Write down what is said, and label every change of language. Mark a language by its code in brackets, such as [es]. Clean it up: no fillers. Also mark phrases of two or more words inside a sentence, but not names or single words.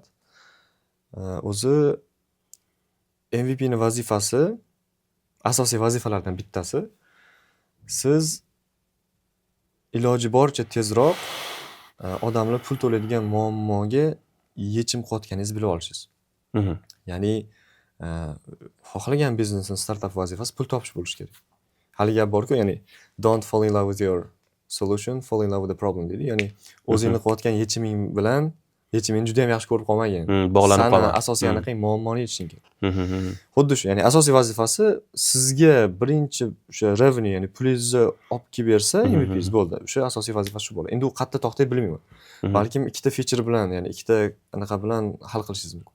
[uz] O'zi MVP ni vazifasi, asosiy vazifalardan bittasi, siz iloji boricha tezroq odamlar pul to'laydigan muammoga yechim qilayotganingizni bilib olishingiz. Ya'ni xohlagan biznesning startup vazifasi pul topish bo'lishi kerak. Hali gap bor-ku, ya'ni [en] don't fall in love with your solution, fall in love with the problem [uz] deydi. Ya'ni o'zingni qilayotgan yechiming bilan yechimini juda ham yaxshi ko'rib qolmagan. Bog'lanib Sani qolmagan. asosiy aniqing muammoni yechishing kerak. Mhm. Xuddi shu, ya'ni asosiy vazifasi sizga birinchi o'sha revenue, ya'ni pulingizni olib kelib bersa, MVP'ingiz bo'ldi. O'sha asosiy vazifasi shu bo'ladi. Endi u qayerda to'xtaydi bilmayman. Balkim ikkita feature bilan, ya'ni ikkita anaqa bilan hal qilishingiz mumkin.